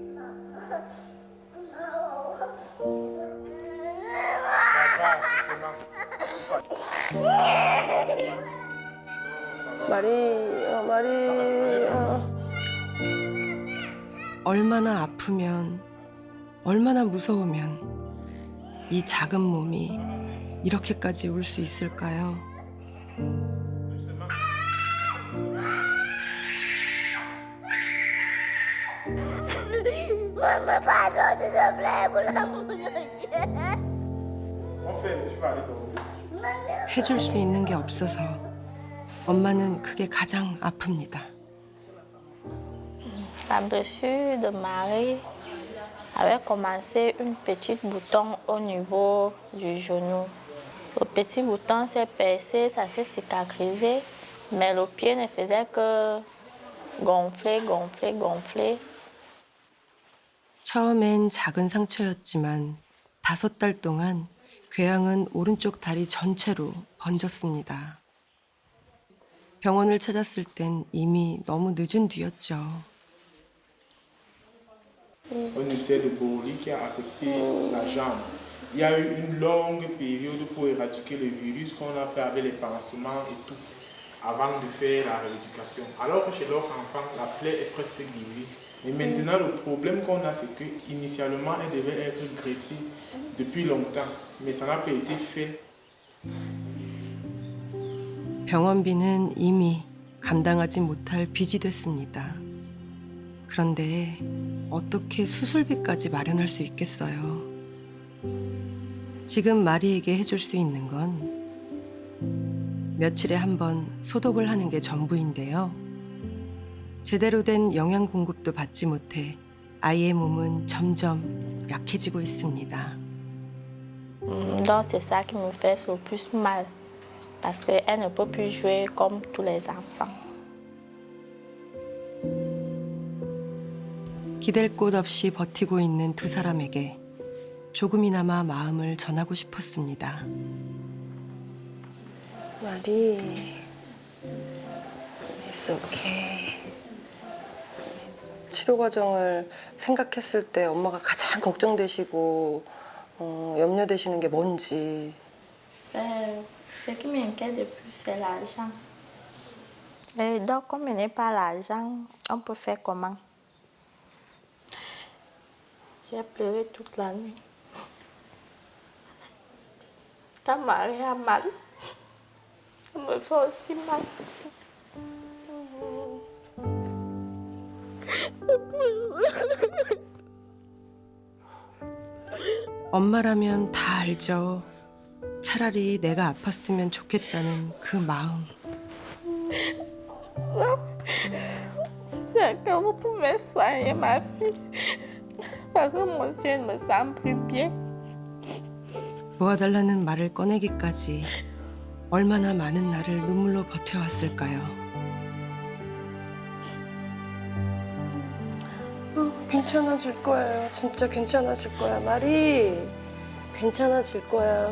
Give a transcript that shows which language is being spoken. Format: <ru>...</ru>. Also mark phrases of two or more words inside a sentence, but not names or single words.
<ko>마리. 얼마나 아프면, 얼마나 무서우면 이 작은 몸이 이렇게까지 울 수 있을까요?</ko> <fr>Maman, pardon, s'il te plaît, pour l'amour de Dieu. On fait, tu vas aller dormir.</fr> <ko>해줄 수 있는 게 없어서 엄마는 그게 가장 아픕니다.</ko> <fr>La blessure de Marie avait commencé une petite bouton au niveau du genou. Le petit bouton s'est percé, ça s'est cicatrisé, mais le pied ne faisait que gonfler, gonfler, gonfler.</fr> <ko>처음엔 작은 상처였지만 5달 동안 궤양은 오른쪽 다리 전체로 번졌습니다. 병원을 찾았을 땐 이미 너무 늦은 뒤였죠.</ko> <fr>Un ulcère de Bowley qui a affecté la jambe. Il y a eu une longue période pour éradiquer le virus qu'on a fait avec les pansements et tout, avant de faire la rééducation. Alors que chez leur enfant, la plaie est presque guérie. Et maintenant, le problème qu'on a, c'est qu'initialement, elle devait être greffée depuis longtemps, mais ça n'a pas été fait.</fr> <ko>병원비는 이미 감당하지 못할 빚이 됐습니다. 그런데 어떻게 수술비까지 마련할 수 있겠어요? 지금 마리에게 해줄 수 있는 건 며칠에 한 번 소독을 하는 게 전부인데요. 제대로 된 영양 공급도 받지 못해 아이의 몸은 점점 약해지고 있습니다.</ko> <fr>Donc c'est ça qui me fait le plus mal, parce qu'elle ne peut plus jouer comme tous les enfants.</fr> <ko>기댈 곳 없이 버티고 있는 두 사람에게 조금이나마 마음을 전하고 싶었습니다. 마리.</ko> <en>It's okay.</en> <ko>치료 과정을 생각했을 때 엄마가 가장 걱정되시고 염려되시는 게 뭔지.</ko> <fr>Ce qui m'inquiète le plus, c'est l'argent. Et donc, comme il n'est pas l'argent, on peut faire comment? J'ai pleuré toute la nuit. Ta Marie a mal. Ça me fait aussi mal.</fr> <ko>엄마라면 다 알죠. 차라리 내가 아팠으면 좋겠다는 그 마음. Si c'est que vous pouvez soigner ma fille. Parce que moi aussi, je ne me sens plus bien. 도와달라는 말을 꺼내기까지 얼마나 많은 날을 눈물로 버텨왔을까요? 괜찮아질 거예요. 진짜 괜찮아질 거야. 마리. 괜찮아질 거야.</ko>